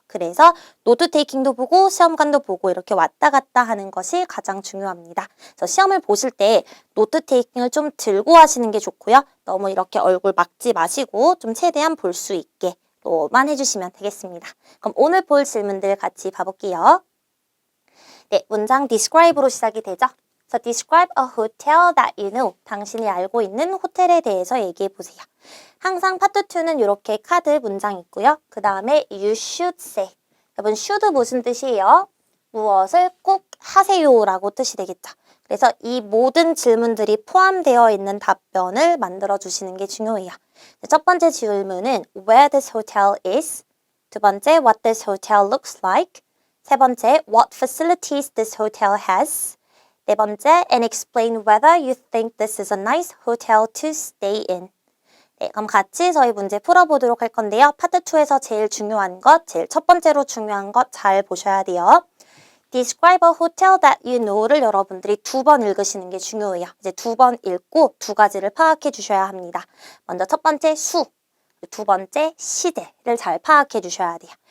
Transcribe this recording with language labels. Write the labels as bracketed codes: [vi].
[ko] 그래서 노트 테이킹도 보고 시험관도 보고 이렇게 왔다 갔다 하는 것이 가장 중요합니다. 그래서 시험을 보실 때 노트 테이킹을 좀 들고 하시는 게 좋고요. 너무 이렇게 얼굴 막지 마시고 좀 최대한 볼 수 있게 만 해주시면 되겠습니다. 그럼 오늘 볼 질문들 같이 봐볼게요. 네, 문장 describe로 시작이 되죠. [en] So describe a hotel that you know. [ko] 당신이 알고 있는 호텔에 대해서 얘기해 보세요. 항상 파트 2는 이렇게 카드 문장 있고요. 그 다음에 [en] you should say. [ko] 여러분 should 무슨 뜻이에요? 무엇을 꼭 하세요라고 뜻이 되겠죠. 그래서 이 모든 질문들이 포함되어 있는 답변을 만들어 주시는 게 중요해요. 첫 번째 질문은 [en] where this hotel is. [ko] 두 번째 [en] what this hotel looks like. [ko] 세 번째 [en] what facilities this hotel has. [ko] 네 번째 [en] and explain whether you think this is a nice hotel to stay in. [ko] 네, 그럼 같이 저희 문제 풀어보도록 할 건데요. 파트 2에서 제일 중요한 것, 제일 첫 번째로 중요한 것 잘 보셔야 돼요. [en] Describe a hotel that you know [ko] 를 여러분들이 2번 읽으시는 게 중요해요. 이제 2번 읽고 두 가지를 파악해 주셔야 합니다. 먼저 첫 번째 수, 두 번째 시대를 잘 파악해 주셔야 돼요.